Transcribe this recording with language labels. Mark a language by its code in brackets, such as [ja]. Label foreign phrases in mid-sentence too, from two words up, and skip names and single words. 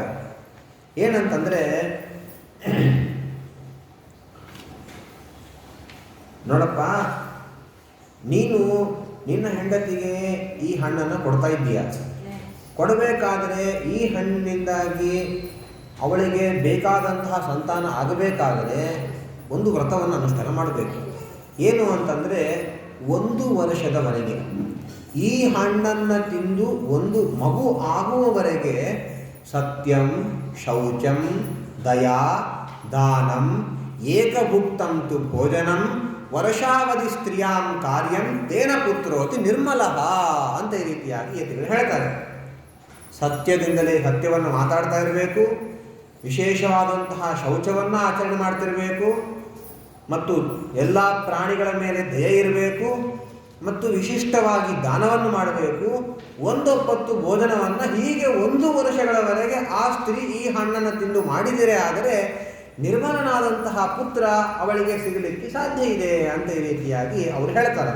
[kn] ಏನಂತಂದರೆ, ನೋಡಪ್ಪ, ನೀನು ನಿನ್ನ ಹೆಂಡತಿಗೆ ಈ ಹಣ್ಣನ್ನು ಕೊಡ್ತಾ ಇದ್ದೀಯ, ಕೊಡಬೇಕಾದರೆ ಈ ಹಣ್ಣಿನಿಂದಾಗಿ ಅವಳಿಗೆ ಬೇಕಾದಂತಹ ಸಂತಾನ ಆಗಬೇಕಾದರೆ ಒಂದು ವ್ರತವನ್ನು ಅನುಷ್ಠಾನ ಮಾಡಬೇಕು. ಏನು ಅಂತಂದರೆ, 1 ವರ್ಷದವರೆಗೆ ಈ ಹಣ್ಣನ್ನು ತಿಂದು ಒಂದು ಮಗು ಆಗುವವರೆಗೆ [sa] ಸತ್ಯಂ, ಶೌಚಂ, ದಯಾ, ದಾನಂ, ಏಕಭುಕ್ತಂ ತು ಭೋಜನಂ, ವರ್ಷಾವಧಿ ಸ್ತ್ರೀಯಾಂ ಕಾರ್ಯಂ ತೇನ ಪುತ್ರೋತಿ ನಿರ್ಮಲಃ [kn] ಅಂತ ಈ ರೀತಿಯಾಗಿ ಯತಿಗಳು ಹೇಳ್ತಾರೆ. ಸತ್ಯದಿಂದಲೇ ಸತ್ಯವನ್ನು ಮಾತಾಡ್ತಾ ಇರಬೇಕು, ವಿಶೇಷವಾದಂತಹ ಶೌಚವನ್ನು ಆಚರಣೆ ಮಾಡ್ತಿರಬೇಕು, ಮತ್ತು ಎಲ್ಲ ಪ್ರಾಣಿಗಳ ಮೇಲೆ ದಯೆ ಇರಬೇಕು, ಮತ್ತು ವಿಶಿಷ್ಟವಾಗಿ ದಾನವನ್ನು ಮಾಡಬೇಕು, ಒಂದೊಪ್ಪತ್ತು ಭೋಜನವನ್ನು, ಹೀಗೆ 1 ವರ್ಷಗಳವರೆಗೆ ಆ ಸ್ತ್ರೀ ಈ ಹಣ್ಣನ್ನು ತಿಂದು ಮಾಡಿದರೆ ಆದರೆ ನಿರ್ಮಲನಾದಂತಹ ಪುತ್ರ ಅವಳಿಗೆ ಸಿಗಲಿಕ್ಕೆ ಸಾಧ್ಯ ಇದೆ ಅಂತ ಈ ರೀತಿಯಾಗಿ ಅವರು ಹೇಳ್ತಾರೆ.